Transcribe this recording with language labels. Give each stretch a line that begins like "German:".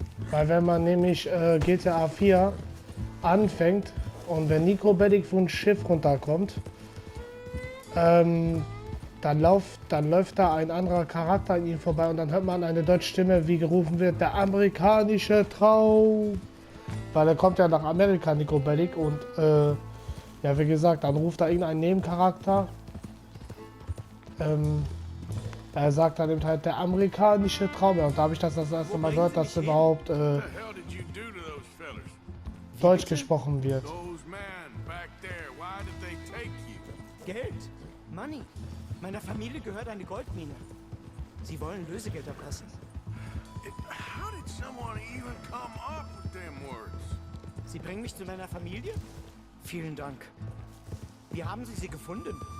German: Weil wenn man nämlich GTA 4 anfängt und wenn Nico Bellic von Schiff runterkommt, dann läuft da ein anderer Charakter an ihm vorbei und dann hört man eine deutsche Stimme, wie gerufen wird, der amerikanische Traum. Weil er kommt ja nach Amerika, Nico Bellic, und ja, wie gesagt, dann ruft da irgendein Nebencharakter. Er sagt dann eben halt der amerikanische Traum. Ja, und da habe ich das erste Mal gehört, dass überhaupt
English: What the hell did you do to those fellers?
German: Deutsch gesprochen wird.
English: Those men back there, why did they take you?
German: Geld.
English: Money.
German: Meiner Familie gehört eine Goldmine. Sie wollen Lösegeld erpressen.
English: How did someone even come up with them words?
German: Sie bringen mich zu meiner Familie? Vielen Dank. Wie haben Sie sie gefunden?